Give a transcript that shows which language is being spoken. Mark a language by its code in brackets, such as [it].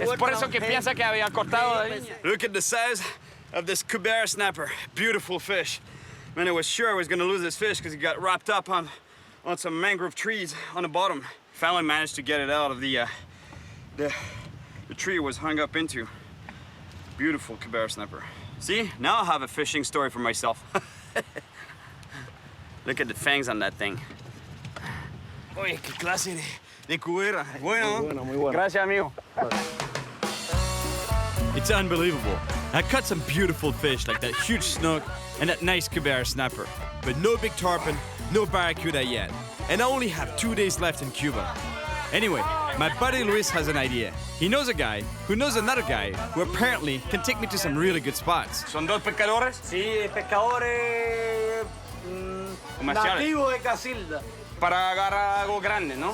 [es] Es por eso que piensa que había cortado la línea. [en] Look at the size of this Cuban snapper. Beautiful fish. Man, I was sure I was going to lose this fish because he got wrapped up on some mangrove trees on the bottom. Finally managed to get it out of the tree it was hung up into. Beautiful Cuban snapper. See, now I have a fishing story for myself. Look at the fangs on that thing. [es] Oye, qué clase de cubera. Bueno. Muy bueno. Gracias, amigo. [en] It's unbelievable. I caught some beautiful fish like that huge snook and that nice Cuban snapper. But no big tarpon, no barracuda yet. And I only have 2 days left in Cuba. Anyway, my buddy Luis has an idea. He knows a guy who knows another guy who apparently can take me to some really good spots. [es] ¿Son dos pescadores? Sí, pescadores nativos de Casilda. Para agarrar algo grande, ¿no?